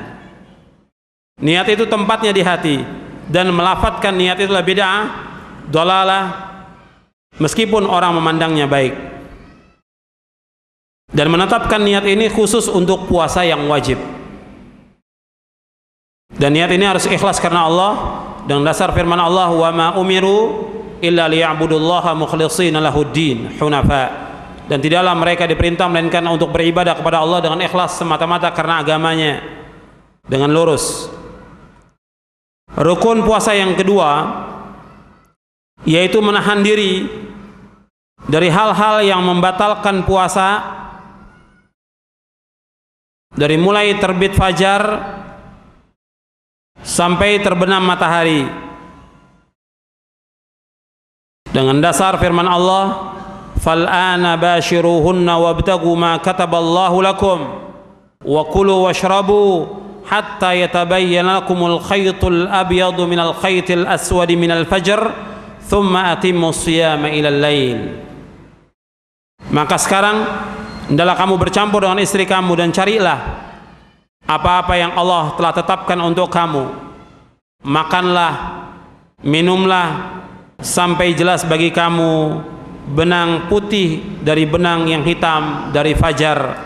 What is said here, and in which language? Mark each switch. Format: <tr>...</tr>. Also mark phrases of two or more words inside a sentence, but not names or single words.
<id>Niat itu tempatnya di hati, dan melafadzkan niat itu adalah bid'ah, dhalalah, meskipun orang memandangnya baik. Dan menetapkan niat ini khusus untuk puasa yang wajib. Dan niat ini harus ikhlas karena Allah, dengan dasar firman Allah,</id> <ar>وما أمروا إلا ليعبدوا الله مخلصين له الدين حنفاء.</ar> <id>Dan tidaklah mereka diperintah melainkan untuk beribadah kepada Allah dengan ikhlas semata-mata karena agamanya, dengan lurus. Rukun puasa yang kedua yaitu menahan diri dari hal-hal yang membatalkan puasa, dari mulai terbit fajar sampai terbenam matahari, dengan dasar firman Allah,</id> <ar>فالآن باشروهن وابتغوا ما كتب الله لكم وكلوا واشربوا حتى يتبين لكم الخيط الأبيض من الخيط الأسود من الفجر ثم أتموا الصيام إلى الليل.</ar> <id>Maka sekarang hendaklah kamu bercampur dengan istri kamu dan carilah apa-apa yang Allah telah tetapkan untuk kamu. Makanlah, minumlah sampai jelas bagi kamu benang putih dari benang yang hitam dari fajar.</id>